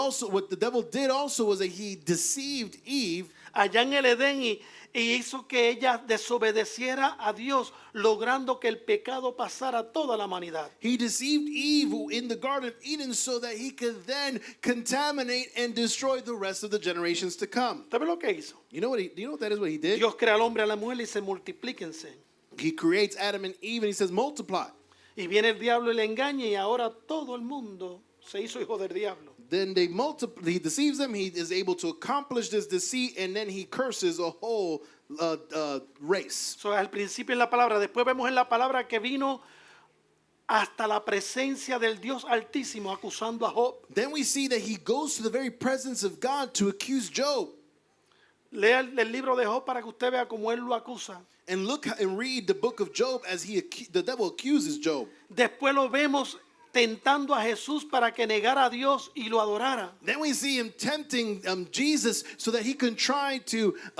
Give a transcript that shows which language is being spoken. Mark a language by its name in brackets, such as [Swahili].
[English] what the devil did also was that he deceived Eve [Spanish] Allá en el Edén y hizo que ella desobedeciera a Dios, logrando que el pecado pasara a toda la humanidad. [English] He deceived Eve in the Garden of Eden so that he could then contaminate and destroy the rest of the generations to come. [Spanish] ¿Usted ve lo que hizo? [English] Do you know what that is what he did? [Spanish] Dios crea al hombre y a la mujer y dice multiplíquense. [English] He creates Adam and Eve and he says multiply. [Spanish] Y viene el diablo y le engaña y ahora todo el mundo se hizo hijo del diablo. [English] Then he deceives them, he is able to accomplish this deceit, and then he curses a whole race. [Spanish] So, al principio en la palabra, después vemos en la palabra que vino hasta la presencia del Dios Altísimo acusando a Job. [English] Then we see that he goes to the very presence of God to accuse Job. [Spanish] Lea el libro de Job para que usted vea cómo él lo acusa. [English] And look and read the book of Job as the devil accuses Job. [Spanish] Después lo vemos tentando a Jesús para que negara a Dios y lo adorara. [English] Then we see him tempting Jesus so that he can try to